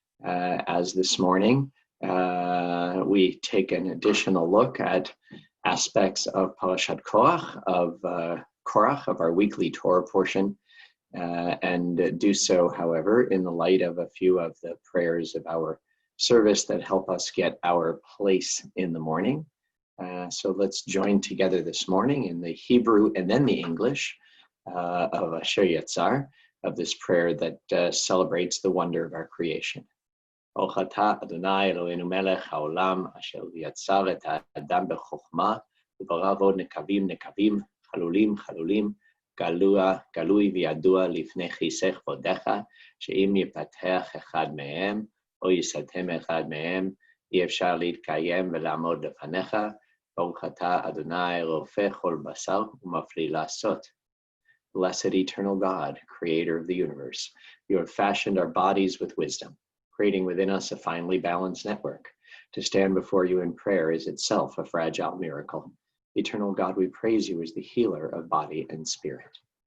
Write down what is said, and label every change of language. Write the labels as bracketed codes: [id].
[en] As this morning, we take an additional look at aspects of Parashat Korach, of our weekly Torah portion, and do so, however, in the light of a few of the prayers of our service that help us get our place in the morning. So let's join together this morning in the Hebrew and then the English of Asher Yatzar, of this prayer that celebrates the wonder of our creation. [he] ברוך אתה, אדוני אלוהינו מלך העולם, אשר יצר את האדם בחוכמה, וברא בו נקבים, חלולים, גלוי וידוע לפני כיסא כבודך, שאם יפתח אחד מהם, או יסתם אחד מהם, אי אפשר להתקיים ולעמוד לפניך. ברוך אתה, אדוני רופא כל בשר ומפליא לעשות. [en] Blessed eternal God, creator of the universe, you have fashioned our bodies with wisdom, creating within us a finely balanced network. To stand before you in prayer is itself a fragile miracle. Eternal God, we praise you as the healer of body and spirit.